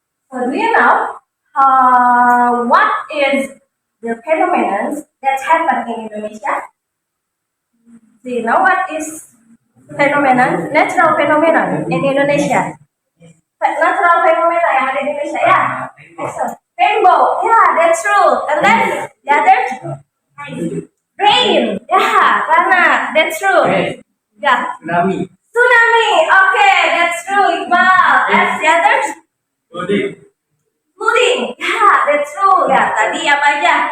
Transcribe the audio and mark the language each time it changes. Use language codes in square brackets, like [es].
[en] So do you know what is the phenomenon that happen in Indonesia? Do you know what is natural phenomenon in Indonesia? [id] Natural phenomena yang ada di Indonesia ya. [en] Rainbow, yeah, that's true. And then the other rain, yeah, Rana, that's true. Yeah. Tsunami, okay, that's true. Iqbal, and the others? Flooding, yeah, that's true. [id] Ya, tadi apa aja?